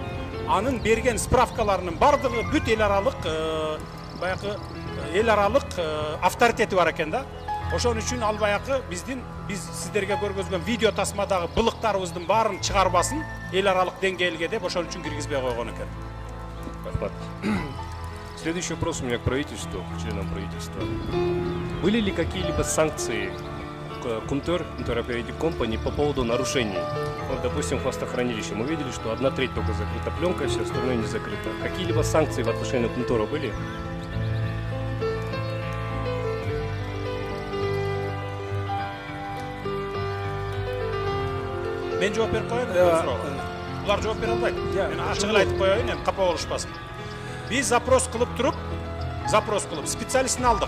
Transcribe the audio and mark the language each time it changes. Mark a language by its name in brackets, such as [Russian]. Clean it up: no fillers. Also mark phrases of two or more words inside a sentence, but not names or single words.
[Kyrgyz] Анын берген справкаларынын бардыгы бүт эл аралык баягы эл аралык авторитети бар экен да. Ошон үчүн ал баягы биз сиздерге көргөзгөн видео тасмадагы былыктарыбыздын баарын чыгарбасын эл аралык деңгээлге деп ошон үчүн киргизбей койгон экен. Рахмат. [Russian] Следующий вопрос у меня к правительству, к членам правительства. Были ли какие-либо санкции Кумтөр [English] Operating Company [Russian] по поводу нарушений? Вот, допустим, хвостохранилище. Мы видели, что 1/3 только закрыта пленка, все остальное не закрыто. Какие-либо санкции в отношении Кумтора были? [Kyrgyz] Мен жооп берип коеюн. Булар жооп бере албайт. Мен ачык эле айтып коеюн, эми капа болушпасын. Биз [Russian] запрос [Kyrgyz] кылып специалистин алдык.